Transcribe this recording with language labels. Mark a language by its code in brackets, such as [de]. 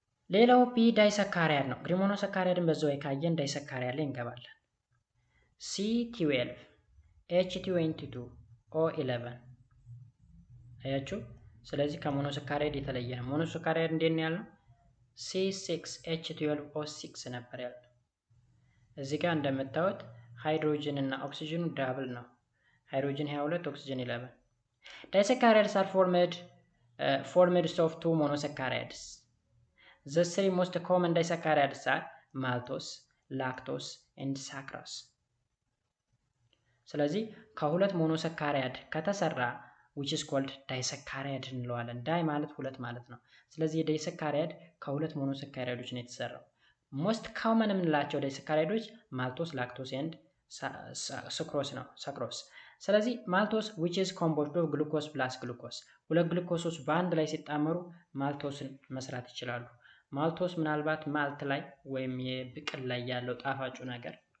[am] ሌላው ቢ ዳይሰካራይድ ነው። እንግዲህ ሞኖሳካራይድን በዛው ካየን ዳይሰካራይድ ላይ እንገባለን። C12 H22 O11 አያችሁ። ስለዚህ ከሞኖሳካራይድ የተለየ ነው። ሞኖሳካራይድ እንዴት ነው ያልነው? C6 H12 O6 ነበር ያልነው። እዚህ ጋር እንደምታዩት ሃይድሮጅን እና ኦክሲጅኑ ዳብል ነው። ሃይድሮጅን 22 ኦክሲጅን 11. [en] Disaccharides are formed of two monosaccharides. The three most common disaccharides are maltose, lactose and sucrose. [am] ስለዚህ ከሁለት ሞኖሳካራይድ ከተሰራ [en] which is called disaccharide [am] እንለዋለን። ዳይ ማለት ሁለት ማለት ነው። ስለዚህ የዳይሳካራይድ ከሁለት ሞኖሳካራይዶች ነው የተሰራው። ሞስት ኮመን የምንላቸው ዳይሳካራይዶች ማልቶስ፣ ላክቶስ ኤንድ ስክሮስ ነው። ሰክሮስ። ስለዚህ ማልቶስ [en] which is composed of glucose plus glucose [am] ሁለት ግሉኮሶች በአንድ ላይ ሲጣመሩ ማልቶስን መስራት ይችላሉ። ማልቶስ ምናልባት ማልት ላይ ወይም የብቅል ላይ ያለው ጣፋጩ ነገር